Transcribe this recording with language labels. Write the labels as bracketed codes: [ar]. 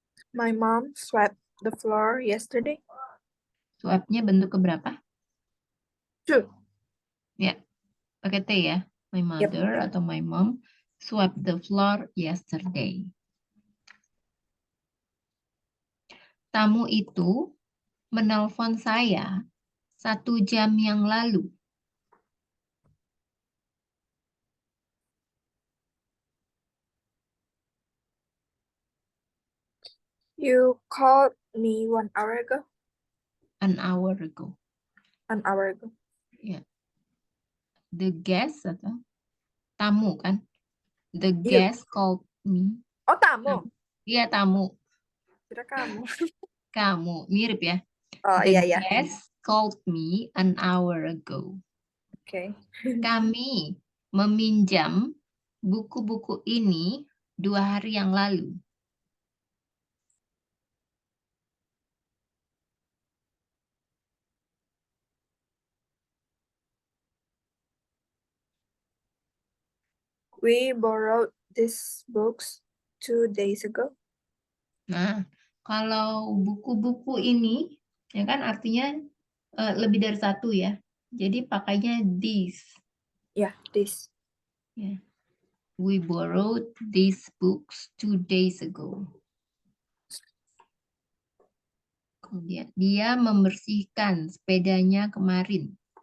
[en] My mom swept the floor yesterday. [id] Suapnya bentuk keberapa? [en] Two. [id] Ya, pakai T ya. My [en] Yep. mother atau my mom swept the floor yesterday. [id] Tamu itu menelpon saya 1 jam yang lalu. [en] You called me 1 hour ago. An hour ago. An hour ago. [id] Ya. [en] The guest [id] atau tamu kan? The [en] You. guest called me. [id] Oh, tamu. Iya, tamu. Kira kamu. Kamu. Mirip ya. Oh, [en] The [id] iya, iya. [en] guest called me an hour ago. [id] Oke. Kami meminjam buku-buku ini 2 hari yang lalu. [en] We borrowed these books 2 days ago. [id] Nah, kalau buku-buku ini, ya kan artinya lebih dari satu ya. Jadi pakainya these. [en] Yeah, this. [id] Ya. [en] We borrowed these books 2 days ago. [id] Kemudian dia membersihkan sepedanya kemarin.